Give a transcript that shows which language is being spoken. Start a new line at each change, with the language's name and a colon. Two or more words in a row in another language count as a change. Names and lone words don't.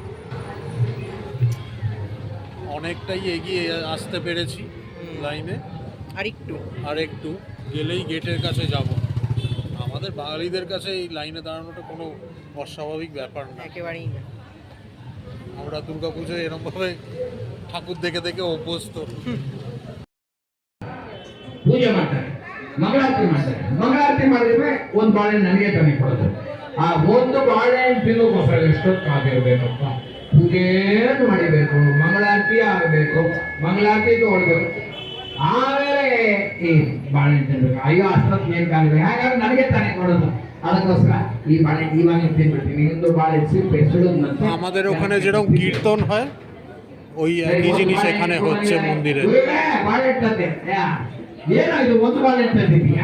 Bangla: অনেকটাই এগিয়ে আসতে পেরেছি লাইনে, আর একটু গেলেই গেটের কাছে যাব। আমাদের বাঙালিদের কাছে এই লাইনে দাঁড়ানোটা কোনো অস্বাভাবিক ব্যাপার না, একেবারেই না। আমরা দুর্গাপুজোয় এরকমভাবে ঠাকুর দেখে দেখে অভ্যস্ত।
Kannada: ಪೂಜೆ ಮಾಡ್ತಾರೆ, ಮಂಗಳಾರತಿ ಮಾಡ್ತಾರೆ. ಮಂಗಳಾರತಿ ಮಾಡಿದ್ರೆ ಒಂದು ಬಾಳೆಹಣ್ಣು ನನಗೆ ತಾನೇ ಕೊಡೋದು. ಆ ಒಂದು ಬಾಳೆಹಣ್ಣು ತಿನ್ನೋಕ್ಕೋಸ್ಕರ ಎಷ್ಟೊತ್ತು ಕಾದಿರ್ಬೇಕಪ್ಪ. ಪೂಜೆ ಮಾಡಿಬೇಕು, ಮಂಗಳಾರತಿ ಆಗಬೇಕು, ಮಂಗಳಾರತಿ ತಗೊಳ್ಬೇಕು, ಆಮೇಲೆ ಈ ಬಾಳೆಹಣ್ಣು ತಿನ್ಬೇಕು. ಅಯ್ಯೋ ಅಷ್ಟೊತ್ತು ಏನ್ ಕಾಲಿದೆ, ಹಾಗಾದ್ರೆ ನನಗೆ ತಾನೇ ಕೊಡೋದು. ಅದಕ್ಕೋಸ್ಕರ ಈ ಬಾಳೆಹಣ್ಣು ಇವಾಗ ತಿನ್ಬಿಡ್ತೀನಿ, ಇನ್ನೊಂದು ಬಾಳೆಹಣ್ಣು ಸಿಪ್ಪೆ ಸುಡೋದು. ಮತ್ತೆ
Bangla: আমাদের ওখানে যেরকম কীর্তন হয় ওই একই জিনিস এখানে হচ্ছে মন্দিরে।
Kannada: ಬಾಳೆಹಣ್ಣು ತಂದೆ, ಏನಾಯ್ತು ಒಂದು ಬಾಳೆಹಣ್ಣು ತಂದಿದ್ದೀಯಾ?